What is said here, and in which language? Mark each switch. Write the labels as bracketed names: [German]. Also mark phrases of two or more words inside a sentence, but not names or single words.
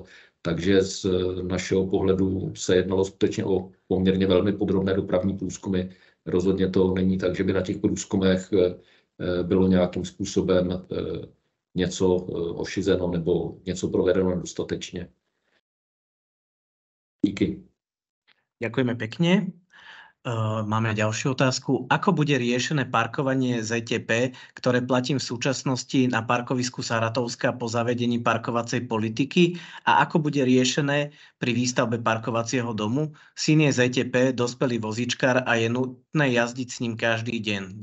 [Czech] Takže z našeho pohledu se jednalo skutečně o poměrně velmi podrobné dopravní průzkumy. Rozhodně to není tak, že by na těch průzkumech bylo nějakým způsobem něco ošizeno nebo něco provedeno nedostatečně. Díky. [Slovak] Ďakujeme pekne. Máme ďalšiu otázku. Ako bude riešené parkovanie ZTP, ktoré platím v súčasnosti na parkovisku Saratovska po zavedení parkovacej politiky a ako bude riešené pri výstavbe parkovacieho domu? Syn je ZTP, dospelý vozíčkar a je nutné jazdiť s ním každý deň.